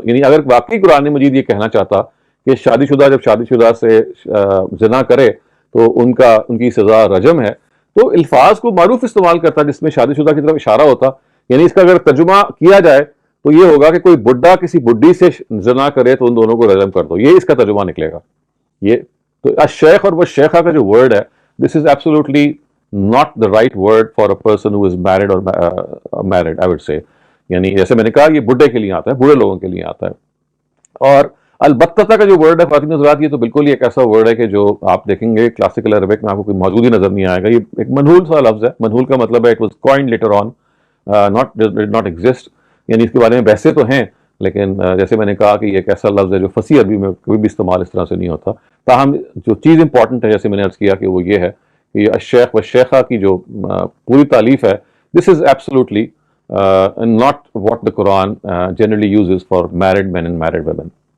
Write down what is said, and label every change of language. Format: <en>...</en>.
<ur>یعنی اگر واقعی قرآن مجید یہ کہنا چاہتا کہ شادی شدہ جب شادی شدہ سے زنا کرے تو ان کی سزا رجم ہے, تو الفاظ کو معروف استعمال کرتا جس میں شادی شدہ کی طرف اشارہ ہوتا. یعنی اس کا اگر ترجمہ کیا جائے تو یہ ہوگا کہ کوئی بڈھا کسی بڈھی سے زنا کرے تو ان دونوں کو رجم کر دو, یہ اس کا ترجمہ نکلے گا. یہ تو الشیخ اور وہ شیخہ کا جو ورڈ ہے,</ur> <en>This is absolutely not the right word for a person who is married or married, I would say.</en> <ur>یعنی جیسے میں نے کہا یہ بڈھے کے لیے آتا ہے, بوڑھے لوگوں کے لیے آتا ہے. اور البتہ کا جو ورڈ ہے خواتین حضرات, یہ تو بالکل ہی ایک ایسا ورڈ ہے کہ جو آپ دیکھیں گے کلاسیکل عربک میں آپ کو کوئی موجود ہی نظر نہیں آئے گا. یہ ایک منحول سا لفظ ہے. منحول کا مطلب ہے</ur> <en>it was coined later on, did not exist.</en> <ur>یعنی اس کے بارے میں بحثیں تو ہیں, لیکن جیسے میں نے کہا کہ یہ ایک ایسا لفظ ہے جو فصیح عربی میں کوئی بھی استعمال اس طرح سے نہیں ہوتا. تاہم جو چیز امپورٹنٹ ہے جیسے میں نے عرض کیا کہ وہ یہ ہے کہ الشیخ والشیخہ کی جو پوری تعلیف ہے,</ur> <en>this is absolutely not what the Quran generally uses for married men and married women.</en>